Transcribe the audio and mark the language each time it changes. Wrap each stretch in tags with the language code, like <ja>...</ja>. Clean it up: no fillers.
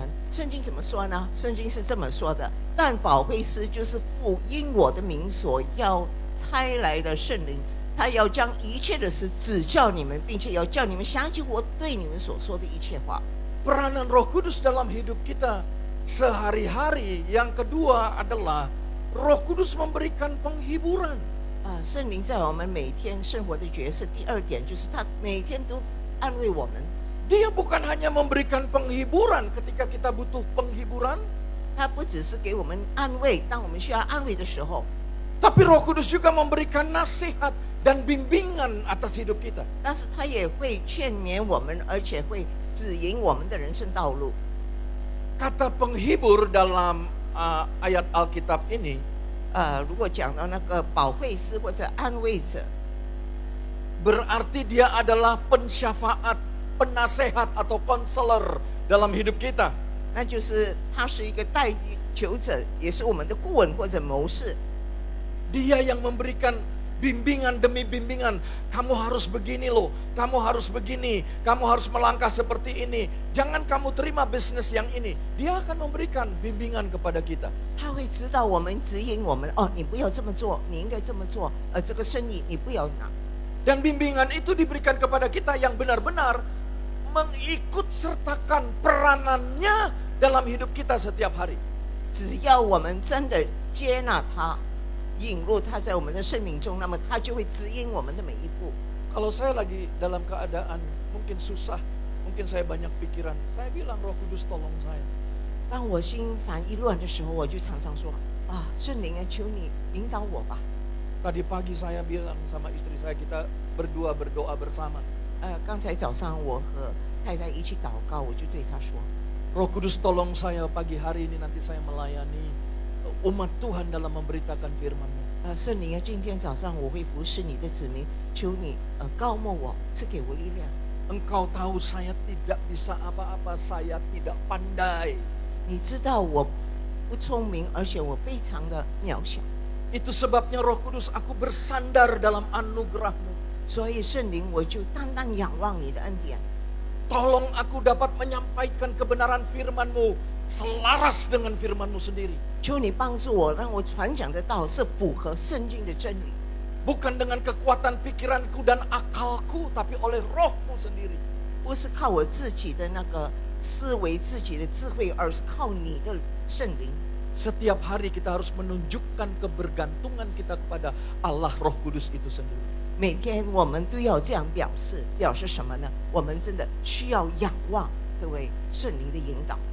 <zh>圣经怎么说呢？圣经是这么说的：但保惠师就是父因我的名所要差来的圣灵，他要将一切的事指教你们，并且要叫你们想起我对你们所说的一切话。</zh> <id>Peranan Roh Kudus dalam hidup kita sehari-hari. Yang kedua adalah Roh Kudus memberikan penghiburan.</id> <zh>圣灵在我们每天生活的角色。第二点就是他每天都安慰我们。</zh> <id>Dia bukan hanya memberikan penghiburan ketika kita butuh penghiburan.</id> <zh>他不只是给我们安慰，当我们需要安慰的时候。</zh> <id>Tapi Roh Kudus juga memberikan nasihat dan bimbingan atas hidup kita.</id> <zh>但是他也会劝勉我们，而且会指引我们的人生道路。</zh> <id>Kata penghibur dalam ayat Alkitab ini,</id> <zh>如果讲到那个保惠师或者安慰者，</zh> <id>berarti dia adalah pensyafaat, penasehat atau konselor dalam hidup kita.</id> <zh>那就是他是一个代求者，也是我们的顾问或者谋士。</zh> <id>Dia yang memberikan bimbingan demi bimbingan. Kamu harus begini loh, kamu harus begini, kamu harus melangkah seperti ini. Jangan kamu terima bisnis yang ini. Dia akan memberikan bimbingan kepada kita.</id> <zh>他会指导我们，指引我们。你不要这么做，你应该这么做。这个生意你不要拿。</zh> <id>Dan bimbingan itu diberikan kepada kita yang benar-benar mengikut sertakan peranannya dalam hidup kita setiap hari.</id> <zh>只要我们真的接纳他，引入他在我们的生命中，那么他就会指引我们的每一步。</zh> <id>Kalau saya lagi dalam keadaan mungkin susah, mungkin saya banyak pikiran, saya bilang Roh Kudus tolong saya.</id> <zh>当我心烦意乱的时候，我就常常说圣灵啊，求你引导我吧。</zh> <id>Tadi pagi saya bilang sama istri saya, kita berdua berdoa bersama.</id> <zh>刚才早上我和太太一起祷告，我就对她说</zh> <id>Roh Kudus tolong saya pagi hari ini, nanti saya melayani umat Tuhan dalam memberitakan firman-Mu.</id> <zh>圣灵啊，今天早上我会服侍你的子民，求你高莫我，赐给我力量。</zh> <id>Engkau tahu saya tidak bisa apa-apa, saya tidak pandai.</id> <zh>你知道我不聪明，而且我非常的渺小。</zh> <id>Itu sebabnya Roh Kudus, aku bersandar dalam anugerah-Mu.</id> <zh>所以圣灵，我就单单仰望你的恩典。</zh> <id>Tolong aku dapat menyampaikan kebenaran firman-Mu selaras dengan firman-Mu sendiri.</id> <zh>求你帮助我，让我传讲的道是符合圣经的真理。</zh> <id>Bukan dengan kekuatan pikiranku dan akalku, tapi oleh Roh-Mu sendiri.</id> <zh>不是靠我自己的那个思维、自己的智慧，而是靠你的圣灵。</zh> <id>Setiap hari kita harus menunjukkan kebergantungan kita kepada Allah Roh Kudus itu sendiri.</id> <zh>每天我们都要这样表示，表示什么呢？我们真的需要仰望这位圣灵的引导。</zh>